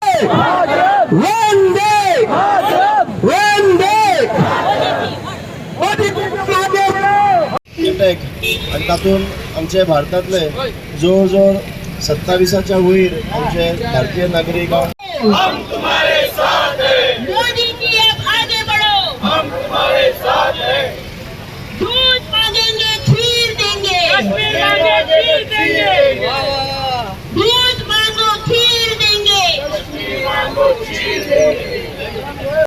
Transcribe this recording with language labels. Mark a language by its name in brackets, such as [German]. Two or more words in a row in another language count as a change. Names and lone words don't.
[Hindi] वंदे वंदे [Konkani] आणि तातून आमचे भारतातले जवळ जवळ 27च्या वयर आमचे भारतीय नागरिक [Hindi] हम तुम्हारे साथ हैं। मोदी जी अब आगे बढ़ो, हम तुम्हारे साथ हैं। दूध मांगेंगे खीर देंगे, कश्मीर मांगे खीर देंगे, दूध मांगो खीर देंगे, कश्मीर मांगो खीर देंगे।